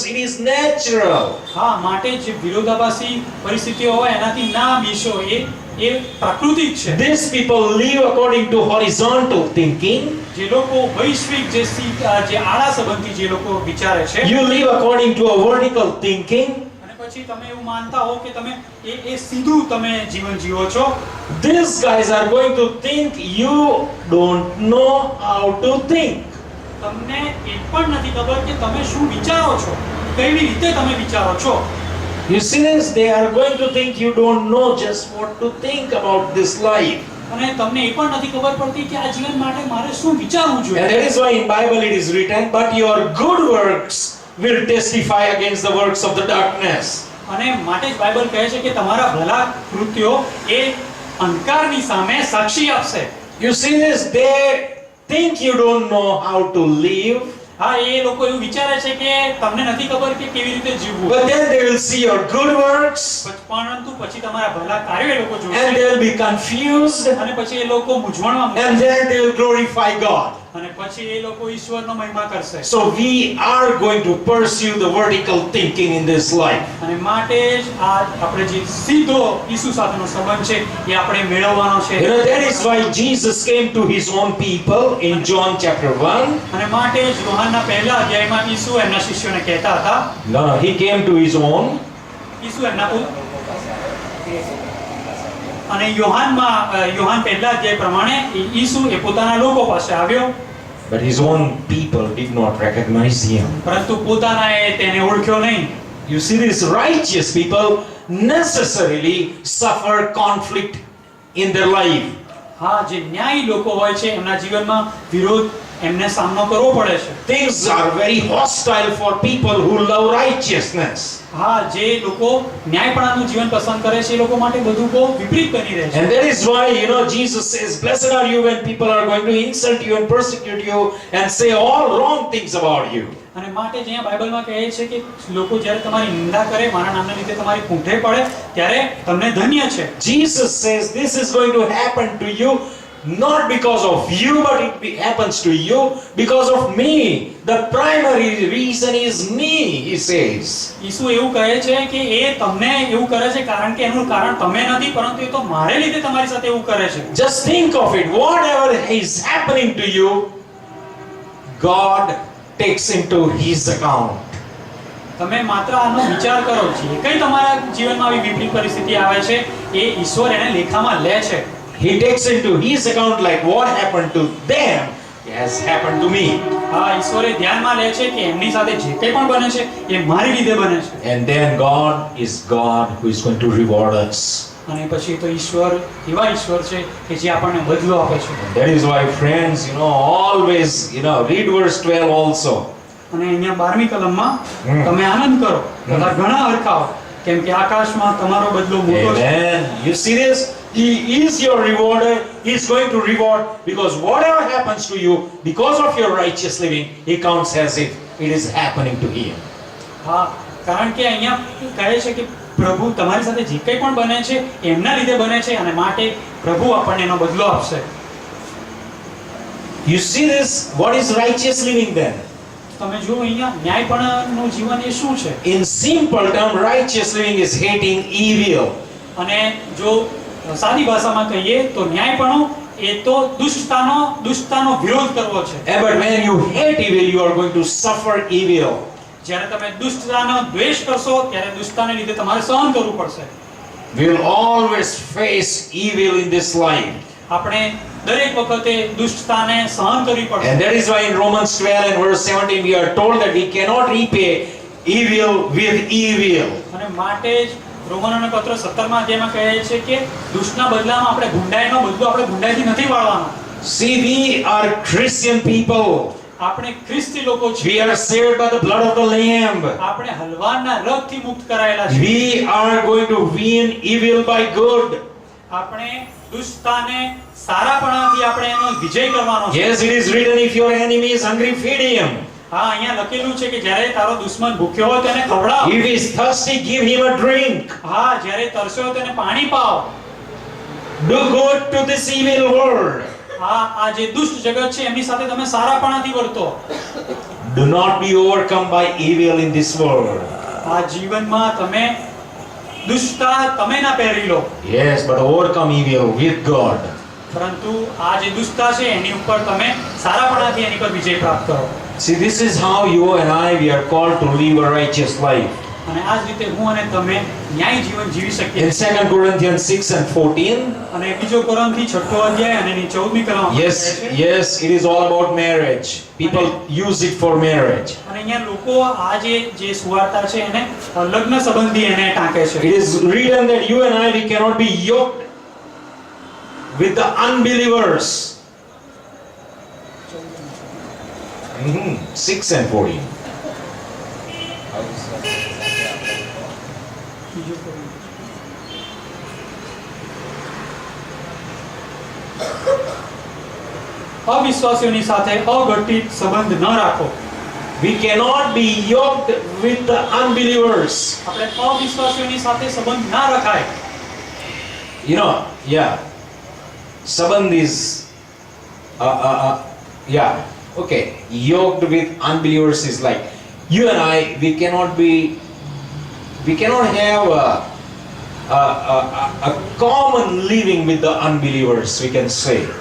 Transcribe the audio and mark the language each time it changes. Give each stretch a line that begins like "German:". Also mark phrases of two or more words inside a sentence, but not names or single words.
English: It is natural.
Gujarati: હા, માટે જે વિરોધાભાસી પરિસ્થિતિઓ હોય એનાથી ના બીશો, એ પ્રાકૃતિક છે.
English: These people live according to horizontal thinking.
Gujarati: જે લોકો વૈશ્વિક જે આડા સંબંધી જે લોકો વિચારે છે,
English: You live according to a vertical thinking.
Gujarati: અને પછી તમે એવું માનતા હો કે તમે એ સીધું તમે જીવન જીવો છો.
English: These guys are going to think you don't know how to think.
Gujarati: તમને એ પણ નથી ખબર કે તમે શું વિચારો છો, કેવી રીતે તમે વિચારો છો.
English: You see this? They are going to think you don't know just what to think about this life.
Gujarati: અને તમને એ પણ નથી ખબર પડતી કે આ જીવન માટે મારે શું વિચારવું જોઈએ.
English: And that is why in Bible it is written, "But your good works will testify against the works of the darkness."
Gujarati: અને માટે જ બાઇબલ કહે છે કે તમારા ભલા કૃત્યો એ અંધકારની સામે સાક્ષી આપશે.
English: You see this? They think you don't know how to live.
Gujarati: હા, એ લોકો એવું વિચારે છે કે તમને નથી ખબર કે કેવી રીતે જીવવું.
English: But then they will see your good works
Gujarati: પરંતુ પછી તમારા ભલા કાર્યો એ લોકો
English: and
Gujarati: જોશે
English: they will be confused,
Gujarati: અને પછી એ લોકો મૂંઝવણમાં
English: and
Gujarati: મુકાશે.
English: then they will glorify God.
Gujarati: અને પછી એ લોકો ઈશ્વરનો મહિમા કરશે.
English: So we are going to pursue the vertical thinking in this life.
Gujarati: અને માટે જ આ આપણે જે સીધો ઈસુ સાથેનો સંબંધ છે એ આપણે મેળવવાનો છે.
English: You know, that is why Jesus came to his own people in John chapter 1.
Gujarati: અને માટે જ યોહાનના પહેલા અધ્યાયમાં ઈસુ એમના શિષ્યોને કહેતા હતા.
English: No, he came to his own.
Gujarati: ઈસુ એમના અને યોહાન પહેલા અધ્યાય પ્રમાણે ઈસુ એ પોતાના લોકો પાસે આવ્યો.
English: But his own people did not recognize him.
Gujarati: પરંતુ પોતાનાએ તેને ઓળખ્યો નહીં.
English: You see, these righteous people necessarily suffer conflict in their life.
Gujarati: હા, જે ન્યાયી લોકો હોય છે એમના જીવનમાં વિરોધ એમને સામનો કરવો પડે છે.
English: Things are very hostile for people who love righteousness.
Gujarati: હા, જે લોકો ન્યાયપણાનું જીવન પસંદ કરે છે એ લોકો માટે બધું બહુ વિપરીત બની રહે છે.
English: And that is why, you know, Jesus says, "Blessed are you when people are going to insult you and persecute you and say all wrong things about you."
Gujarati: અને માટે જ અહીંયા બાઇબલમાં કહે છે કે લોકો જ્યારે તમારી નિંદા કરે, મારા નામના લીધે તમારી પૂંઠે પડે ત્યારે તમને ધન્ય છે.
English: Jesus says this is going to happen to you not because of you, but happens to you because of me. The primary reason is me, he says.
Gujarati: ઈસુ એવું કહે છે કે એ તમને એવું કરે છે કારણ કે એનું કારણ તમે નથી, પરંતુ એ તો મારે લીધે તમારી સાથે એવું કરે છે.
English: Just think of it. Whatever is happening to you, God takes into his account.
Gujarati: તમે માત્ર આનો વિચાર કરો છો, કઈ તમારા જીવનમાં આવી વિપરીત પરિસ્થિતિ આવે છે એ ઈશ્વર એને લેખામાં લે છે.
English: He takes into his account like what happened to them has happened to me.
Gujarati: હા, ઈશ્વરે ધ્યાનમાં લે છે કે એમની સાથે જે કંઈ પણ બને છે એ મારી લીધે બને છે.
English: And then God is God who is going to reward us.
Gujarati: અને પછી તો ઈશ્વર એવા ઈશ્વર છે કે જે આપણને બદલો આપે છે.
English: And that is why, friends, always, read verse 12 also.
Gujarati: અને અહીંયા 12મી કલમમાં હમ. તમે આનંદ કરો તથા ઘણા હરખાઓ, કેમ કે આકાશમાં તમારો બદલો મોટો છે.
English: Amen. You see this? He is your rewarder. He is going to reward, because whatever happens to you because of your righteous living, He counts as if it is happening to Him.
Gujarati: હા, કારણ કે અહીંયા કહે છે કે પ્રભુ તમારી સાથે જે કંઈ પણ બને છે એમના લીધે બને છે, અને માટે પ્રભુ આપણને એનો બદલો આપશે.
English: You see this? What is righteous living then?
Gujarati: તમે જુઓ અહીંયા ન્યાયપણું જીવન એ શું છે?
English: In simple term, righteous living is hating evil.
Gujarati: અને જો સાદી ભાષામાં કહીએ તો ન્યાયપણું એ તો દુષ્ટતાનો વિરોધ કરવો છે.
English: But when you hate evil, you are going to suffer evil.
Gujarati: જ્યારે તમે દુષ્ટતાનો દ્વેષ કરશો ત્યારે દુષ્ટતાને લીધે તમારે સહન કરવું પડશે.
English: We will always face evil in this life.
Gujarati: આપણે દરેક વખતે દુષ્ટતાને સહન કરવી પડશે.
English: And that is why in Romans 12 and verse 17 we are told that we cannot repay evil with evil.
Gujarati: અને માટે જ રોમનોના પત્ર 17મા અધ્યાયમાં કહે છે કે દુષ્ટના બદલામાં આપણે ગુંડાઈનો બદલો આપણે ગુંડાઈથી નથી વાળવાનો.
English: See, we are Christian people.
Gujarati: આપણે ખ્રિસ્તી લોકો છીએ.
English: We are saved by the blood of the Lamb.
Gujarati: આપણે હલવાના રક્તથી મુક્ત કરાયેલા છીએ.
English: We are going to win evil by good.
Gujarati: આપણે દુષ્ટતાને સારાપણાથી આપણે એનો વિજય કરવાનો છે.
English: Yes, it is written, if your enemy is hungry, feed him.
Gujarati: હા, અહીંયા લખેલું છે કે જ્યારે તારો દુશ્મન ભૂખ્યો હોય તેને ખવડાવ.
English: If he is thirsty, give him a drink.
Gujarati: હા, જ્યારે તરસ્યો હોય તેને પાણી પાવ.
English: Do good to this evil world.
Gujarati: હા, આ જે દુષ્ટ જગત છે એમની સાથે તમે સારાપણાથી વર્તો.
English: Do not be overcome by evil in this world.
Gujarati: આ જીવનમાં તમે દુષ્ટતા તમે ના પહેરી લો,
English: Yes, but overcome evil with God.
Gujarati: પરંતુ આ જે દુષ્ટતા છે એની ઉપર તમે સારાપણાથી એની પર વિજય પ્રાપ્ત કરો.
English: See, this is how you and I, we are called to live a righteous life.
Gujarati: અને આ જ રીતે હું અને તમે ન્યાયી જીવન જીવી શકીએ.
English: In 2 Corinthians 6 and 14,
Gujarati: અને બીજો કોરિન્થી 6ઠો અધ્યાય અને એની 14મી કલમ.
English: yes, it is all about marriage. People use it for marriage.
Gujarati: અને અહીંયા લોકો આ જે સુવાર્તા છે એને લગ્ન સંબંધી એને ટાંકે છે.
English: It is written that you and I, we cannot be yoked with the unbelievers. 6 and 14.
Gujarati: બીજો કોરિન્થી. અવિશ્વાસીઓની સાથે અઘટિત સંબંધ ન રાખો.
English: We cannot be yoked with the unbelievers.
Gujarati: આપણે અવિશ્વાસીઓની સાથે સંબંધ ના રખાય.
English: Sabandh is, okay. Yoked with unbelievers is like, you and I, we cannot have a common living with the unbelievers, we can say.